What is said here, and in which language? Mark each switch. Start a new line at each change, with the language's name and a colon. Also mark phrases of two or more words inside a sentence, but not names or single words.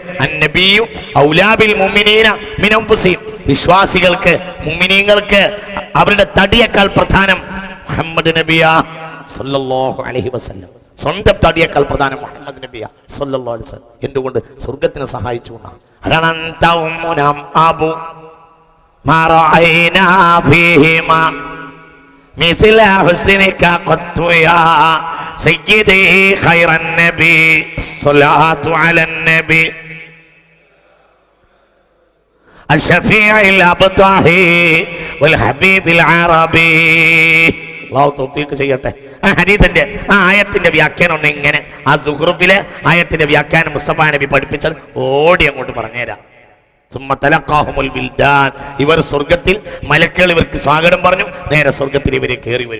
Arabic: النبي أولى بالمؤمنين من أنفسهم.
Malayalam: വിശ്വാസികൾക്ക്, മുഅ്മിനീങ്ങൾക്ക് അവരുടെ തടിയേക്കാൾ പ്രധാനം മുഹമ്മദ് നബിയ
Arabic: صلى الله عليه وسلم.
Malayalam: സ്വന്തം തടിയേക്കാൾ പ്രധാനം മുഹമ്മദ് നബിയ
Arabic: صلى الله عليه وسلم.
Malayalam: എന്തുകൊണ്ട്? സ്വർഗത്തിന് സഹായിച്ചുകൊണ്ടാണ്.
Arabic: അതാണ് അബു ما رأينا فيهما مثل حسنك قط يا سيدي خير النبي الصلاة على النبي الشفيع الأبطحي والحبيب العربي.
Malayalam: അല്ലാഹു തൗഫീഖ് ചെയ്യട്ടെ. ആ ഹദീസിന്റെ ആ ആയത്തിന്റെ വ്യാഖ്യാനം ഇങ്ങനെ, ആ സുഹ്റുഫിലെ ആയത്തിന്റെ വ്യാഖ്യാനം മുസ്തഫ നബി പഠിപ്പിച്ചത് ഓടി അങ്ങോട്ട് പറഞ്ഞുതരാം. ഇവർ സ്വർഗത്തിൽ മലക്കുകൾ ഇവർക്ക് സ്വാഗതം പറഞ്ഞു, നേരെ സ്വർഗത്തിൽ ഇവരെ കയറി വരും.